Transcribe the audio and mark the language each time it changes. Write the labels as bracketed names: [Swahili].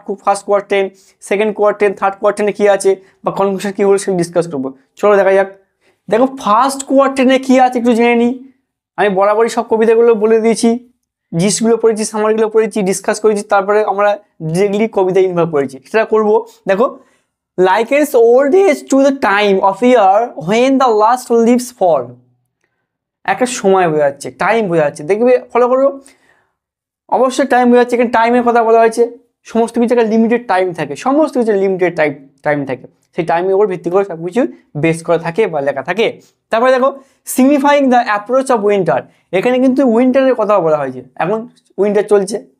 [Bangla] First কোয়ার্টেন, second কোয়ার্টেন, third কোয়ার্টেনে কী আছে বা conclusion কী হলো সেটা ডিসকাস করবো। চলো দেখা যাক। দেখো ফার্স্ট কোয়ার্টেনে কী আছে একটু জেনে নিই। আমি বরাবরই সব কবিতাগুলো বলে দিয়েছি, জিসগুলো পড়েছি, সামারিগুলো পড়েছি, ডিসকাস করেছি, তারপরে আমরা ডিরেক্টলি কবিতা ইনভলভ করেছি। সেটা করবো। [English] দেখো likens old age to the time of year when the last leaves fall, [Bangla] একটা সময় বোঝাচ্ছে, টাইম বোঝাচ্ছে। দেখবে ফলো করো, অবশ্যই টাইম বোঝাচ্ছে। এখানে টাইমের কথা বলা হয়েছে। সমস্ত কিছু একটা লিমিটেড টাইম থাকে, সমস্ত কিছু লিমিটেড টাইম থাকে, সেই টাইমের উপর ভিত্তি করে সব কিছু বেস করা থাকে বা লেখা থাকে। তারপরে দেখো signifying the approach of winter, এখানে কিন্তু উইন্টারের কথা বলা হয়েছে, এখন উইন্টার চলছে।